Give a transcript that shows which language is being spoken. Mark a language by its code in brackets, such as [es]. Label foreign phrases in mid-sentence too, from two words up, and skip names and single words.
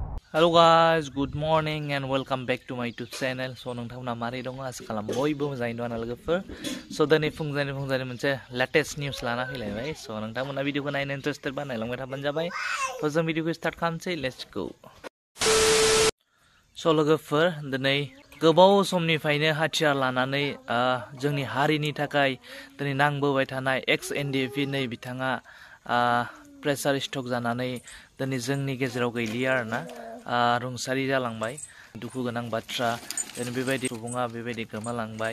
[en] Hello guys, good morning and welcome back to my YouTube channel. [brx] So नोंथांमोना मारै दङ आसा खालाम बयबो मोजाङैनो दङ लोगोफोर. So दिनै फुंजानि मोनसे [en] latest news [brx] लाना फैलायबाय. So नोंथांमोना भिडिअखौ नायनो इन्टारेस्टेड बा नायलांबाय थाबानो जाबाय. So जों भिडिअखौ स्टार्ट खालामसै. [en] Let's go. [brx] So लोगोफोर दिनै गोबाव समनिफ्रायनो हाथियार लानानै जोंनि हारिनि थाखाय दिनै नांबोबाय थानाय ex-NDF नै बिथाङा [en] pressure struck [brx] जानानै दिनै जोंनि गेजेराव गैलिया आरोना रुंसारि जालांबाय दुखु गोनां बाथ्रा दिनै बेबायदि सुबुङा बेबायदि गोमालांबाय